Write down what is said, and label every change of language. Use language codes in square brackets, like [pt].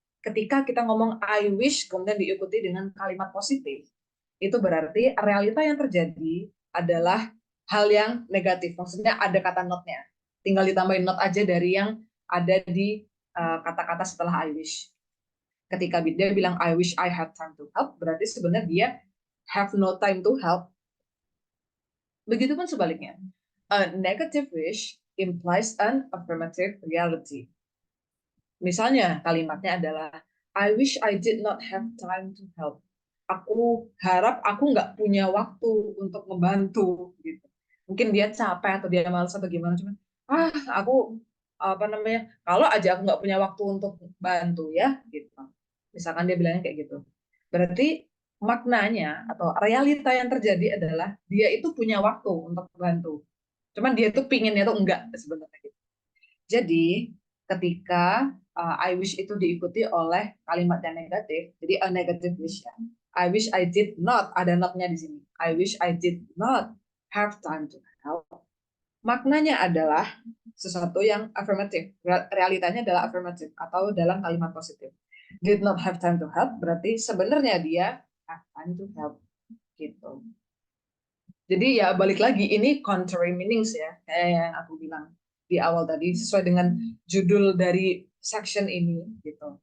[id] Ketika kita ngomong I wish kemudian diikuti dengan kalimat positif, itu berarti realita yang terjadi adalah hal yang negatif. Maksudnya ada kata not-nya. Tinggal ditambahin not aja dari yang ada di kata-kata setelah I wish. Ketika dia bilang [en] I wish I had time to help, [id] berarti sebenarnya dia [en] have no time to help. [id] Begitupun sebaliknya. [en] A negative wish implies an affirmative reality. [id] Misalnya kalimatnya adalah [en] I wish I did not have time to help. [id] Aku harap aku nggak punya waktu untuk membantu gitu. Mungkin dia capek atau dia malas atau gimana, cuman aku apa namanya, kalau aja aku nggak punya waktu untuk bantu ya gitu. Misalkan dia bilangnya kayak gitu. Berarti maknanya atau realita yang terjadi adalah dia itu punya waktu untuk membantu. Cuman dia tuh pinginnya tuh enggak sebenarnya gitu. Jadi ketika I wish itu diikuti oleh kalimat yang negatif, jadi [en] a negative wish [id] ya. [en] I wish I did not, [id] ada not-nya di sini. [en] I wish I did not have time to help. [id] Maknanya adalah sesuatu yang affirmative. Realitanya adalah affirmative atau dalam kalimat positif. [en] Did not have time to help [id] berarti sebenarnya dia [en] have time to help [id] gitu. Jadi ya balik lagi ini contrary meanings ya, kayak yang aku bilang di awal tadi sesuai dengan judul dari section ini gitu.